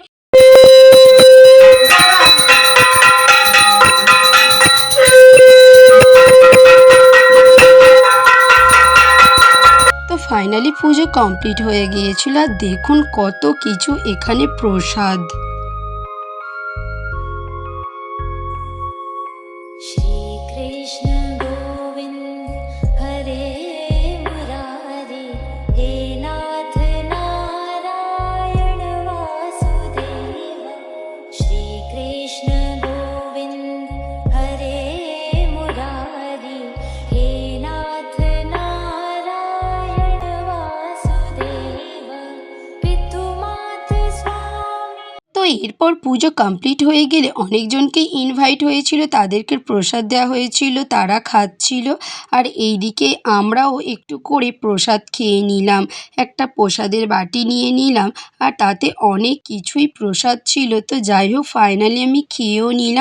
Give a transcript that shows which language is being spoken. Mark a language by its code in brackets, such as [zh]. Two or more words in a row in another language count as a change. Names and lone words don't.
[bn] তো ফাইনালি পুজো কমপ্লিট হয়ে গিয়েছিল। আর দেখুন কত কিছু এখানে প্রসাদ। [sa] श्रीकृष्ण गोविन्द हरे मुरारे हे नाथ नारायण वासुदेव श्रीकृष्ण गोविन्द हरे मुरारे हे नाथ नारायण वासुदेव पितुमात स्वामी। [bn] তো এরপর পুজো কমপ্লিট হয়ে গেলে অনেকজনকে ইনভাইট হয়েছিল, তাদেরকে প্রসাদ দেওয়া হয়েছিল, তারা খাচ্ছিল। আর এইদিকে আমরাও একটু করে প্রসাদ খেয়ে নিলাম, একটা প্রসাদের বাটি নিয়ে নিলাম। আর তাতে অনেক কিছুই প্রসাদ ছিল। তো যাই হোক ফাইনালি আমি খেয়েও নিলাম।